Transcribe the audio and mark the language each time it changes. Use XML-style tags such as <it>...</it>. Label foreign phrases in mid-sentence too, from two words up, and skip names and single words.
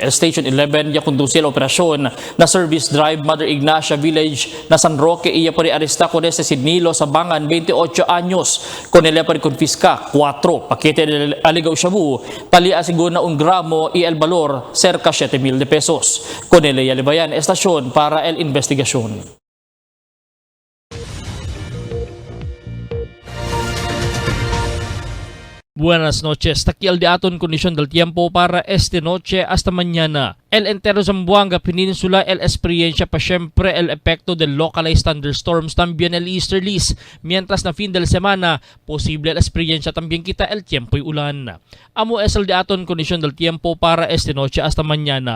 <cbk>El Station 11 ya conduce la operasyon na service drive Mother Ignacia Village na San Roque iya pari aresta kun ese Sidnilo Sabangan 28 anyos. Con ella pari confisca 4 pakete del aligaw shabu tali asigun na 1 gramo y el valor cerca 7,000 pesos. Con ella ya libayan estasyon para el investigasyon. Buenas noches. Takial de aton kondisyon del tiempo para esta noche hasta mañana. El entero Zamboanga Peninsula, el experiencia pa siempre el epekto del</cbk> <en>localized thunderstorms,</en> <cbk>también el easterlies. Mientras na fin del semana, posible el experiencia también kita el tiempo y ulan. Amo es el de aton kondisyon del tiempo para esta noche hasta mañana.</cbk>